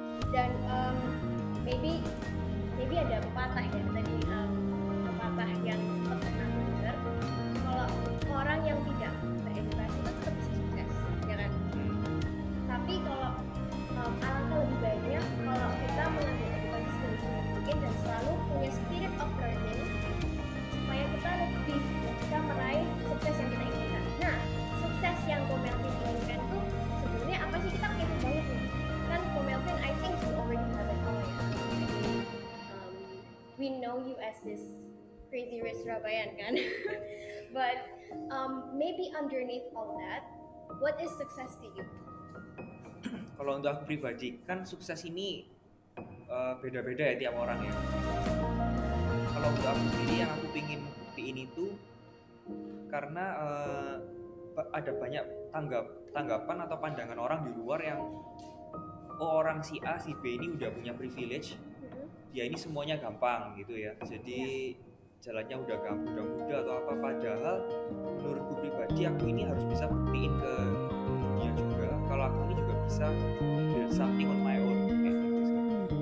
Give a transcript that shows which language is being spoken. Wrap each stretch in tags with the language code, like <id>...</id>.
<id>Dan maybe ada pepatah ya tadi, pepatah yang sempat pernah aku dengar, kalau orang yang tidak beredukasi itu tetap bisa sukses, ya kan? Tapi kalau alangkah lebih baiknya kalau kita mengambil edukasi sedini mungkin dan selalu punya</id> <en>spirit of learning</en> <id>supaya kita lebih bisa meraih sukses yang kita inginkan. Nah, sukses yang Melvin inginkan tuh sebenarnya apa sih? Kita kepo banget nih. Kan Melvin,</id> <en>I think you already have it all ya.</en> <id>Jadi,</id> <en>we know you as this crazy rich Surabayan kan. But maybe underneath all that, what is success to you?</en> <id>Kalau untuk aku pribadi kan sukses ini beda-beda ya tiap orang ya. Kalau untuk aku sendiri yang aku pingin buktiin itu karena ada banyak tanggapan atau pandangan orang di luar yang orang si A si B ini udah punya privilege, dia ini semuanya gampang gitu ya, jadi jalannya udah mudah atau apa, padahal menurutku pribadi aku ini harus bisa buktiin ke dunia juga kalau aku ini juga bisa</id> <en>build something on my own</en> <id>kayak gitu sih.</id>